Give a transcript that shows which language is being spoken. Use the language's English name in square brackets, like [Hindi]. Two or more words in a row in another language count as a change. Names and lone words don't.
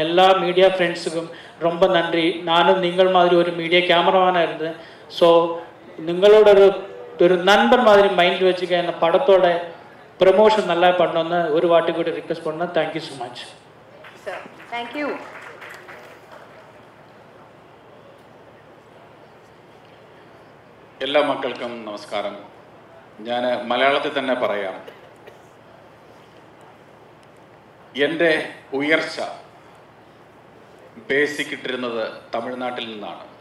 [Tamil] எல்லா [English] media friends [Tamil] ரொம்ப நன்றி. நானும் நீங்கள் மாதிரி ஒரு [English] media cameraman [Tamil] இருந்தேன். ஸோ நிங்களோட ஒரு நண்பர் மாதிரி மைண்டில் வச்சுக்க இந்த படத்தோட ப்ரமோஷன் நல்லா பண்ணோன்னு ஒரு வாட்டி கூட ரிக்வெஸ்ட் பண்ணேன். [English] thank you so much sir. thank you. [Malayalam] എല്ലാ മക്കൾക്കും നമസ്കാരം. ഞാൻ മലയാളത്തിൽ തന്നെ പറയാം. എൻ്റെ ഉയർച്ച ബേസിക് ഇട്ടിരുന്നത് തമിഴ്നാട്ടിൽ നിന്നാണ്.